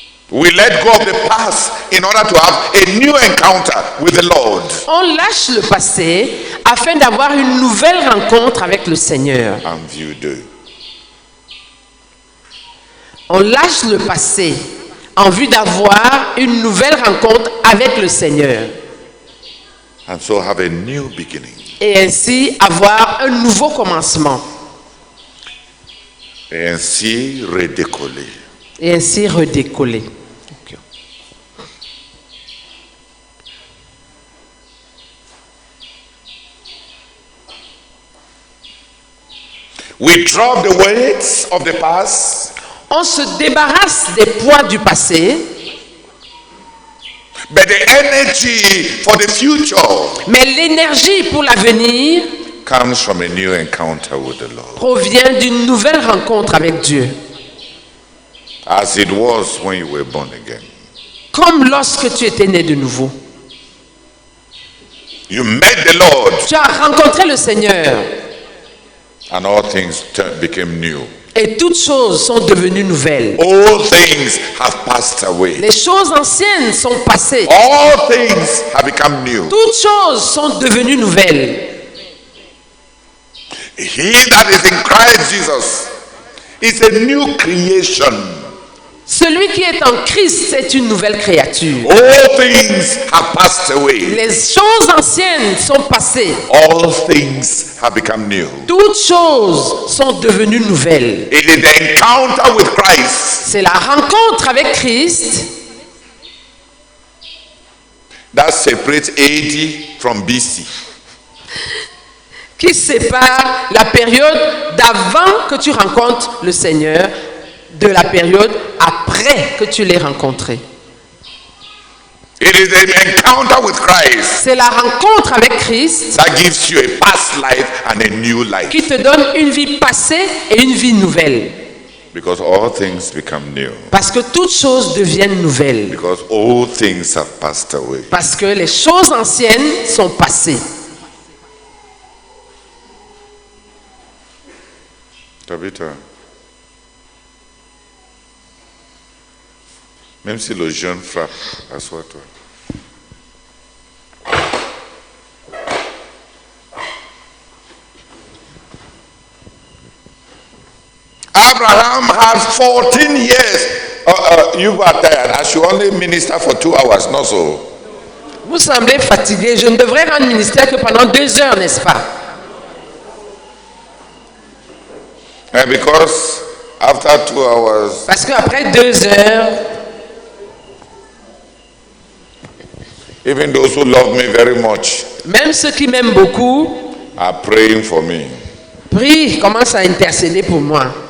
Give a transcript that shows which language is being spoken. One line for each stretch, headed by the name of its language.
English: We let go of the past in order to have a new encounter with the Lord.
French: on lâche le passé afin d'avoir une nouvelle rencontre avec le Seigneur.
English: And view the
French: On lâche le passé en vue d'avoir une nouvelle rencontre avec le Seigneur.
English: and so have a new beginning.
French: Et ainsi avoir un nouveau commencement. Et ainsi redécoller. Et ainsi redécoller.
English: We drop the weights of the past,
French: On se débarrasse des poids du passé,
English: but the energy for the future
French: mais l'énergie pour l'avenir
English: comes from a new encounter with the Lord.
French: provient d'une nouvelle rencontre avec Dieu.
English: As it was when you were born again.
French: Comme lorsque tu étais né de nouveau.
English: You met the Lord
French: Tu as rencontré le Seigneur
English: and all things became new.
French: et toutes choses sont devenues nouvelles.
English: All things have passed away.
French: Les choses anciennes sont passées.
English: All things have become new.
French: Toutes choses sont devenues nouvelles.
English: He that is in Christ Jesus is a new creation.
French: Celui qui est en Christ est une nouvelle créature.
English: All things have passed away.
French: Les choses anciennes sont passées.
English: All things have become new.
French: Toutes choses sont devenues nouvelles.
English: It is the encounter with Christ
French: C'est la rencontre avec Christ
English: that separates AD from BC.
French: qui sépare la période d'avant que tu rencontres le Seigneur de la période après que tu l'aies rencontré.
English: It is the encounter with Christ
French: C'est la rencontre avec Christ
English: that gives you a past life and a new life.
French: qui te donne une vie passée et une vie nouvelle.
English: Because all things become new.
French: Parce que toutes choses deviennent nouvelles.
English: Because all things have passed away.
French: Parce que les choses anciennes sont passées. Tabitha, même si le jeûne frappe, assois-toi.
English: Abraham had 14 years. You are tired. I should only minister for 2 hours, not so.
French: Vous semblez fatigué. Je ne devrais rendre ministère que pendant 2 heures, n'est-ce pas?
English: And because after 2 hours,
French: Parce qu'après 2 heures,
English: even those who love me very much
French: même ceux qui m'aiment beaucoup
English: are praying for me.
French: prient, commencent à intercéder pour moi.